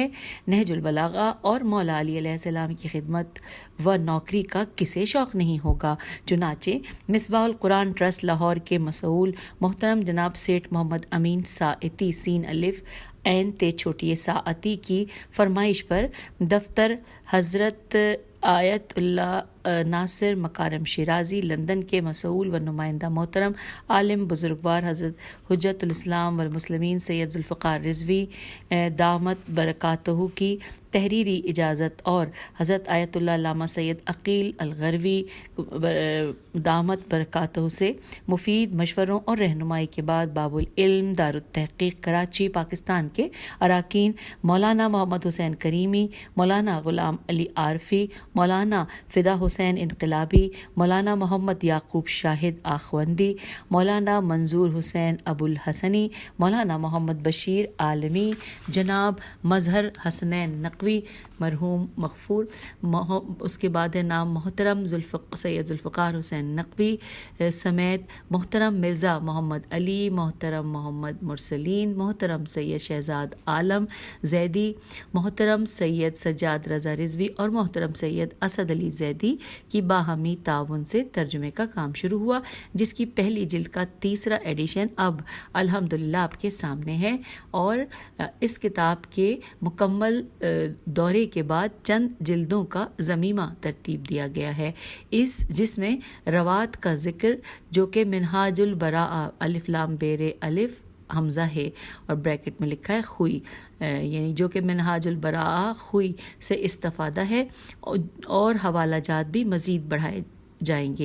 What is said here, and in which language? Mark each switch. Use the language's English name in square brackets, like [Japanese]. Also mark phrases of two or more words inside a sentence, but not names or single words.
[Urdu] نہج البلاغہ اور مولا علی علیہ السلام کی خدمت و نوکری کا کسے شوق نہیں ہوگا۔ چنانچہ مصباح القرآن ٹرسٹ لاہور کے مسئول محترم جناب سیٹھ محمد امین ساعتی سین الف عین تے چھوٹی ساعتی کی فرمائش پر دفتر حضرت آیت اللہ ناصر مکارم شیرازی، لندن کے مسئول و نمائندہ محترم عالم بزرگوار حضرت حجۃ الاسلام والمسلمین سید ذوالفقار رضوی دامت برکاتہ کی تحریری اجازت اور حضرت آیت اللہ لاما سید عقیل الغروی دامت برکاتہ سے مفید مشوروں اور رہنمائی کے بعد باب العلم دار التحقیق کراچی پاکستان کے ارکان مولانا محمد حسین کریمی، مولانا غلام علی عارفی, مولانا فدا حسین انقلابی، مولانا محمد یعقوب شاہد آخوندی، مولانا منظور حسین ابوالحسنی، مولانا محمد بشیر عالمی, जनाब مظہر حسنین نقوی مرحوم مغفور، اس کے بعد ہے نام محترم سید ذوالفقار حسین نقوی سمیت محترم مرزا محمد علی، محترم محمد مرسلین، محترم سید شہزاد عالم زیدی، محترم سید سجاد رضا رضوی اور محترم سید اسد علی زیدی کی باہمی تعاون سے ترجمے کا کام شروع ہوا، جس کی پہلی جلد کا 3را ایڈیشن اب الحمدللہ آپ کے سامنے ہے. اور اس کتاب کے مکمل دورے کے بعد چند جلدوں کا ضمیمہ ترتیب دیا گیا ہے، جس میں رواۃ کا ذکر جو کہ منہاج البراعہ الف لام بے رے الف ہمزہ ہے اور بریکٹ میں لکھا ہے خوئی، یعنی جو کہ منہاج البراعہ خوئی سے استفادہ ہے، اور حوالہ جات بھی مزید بڑھائے جائیں گے.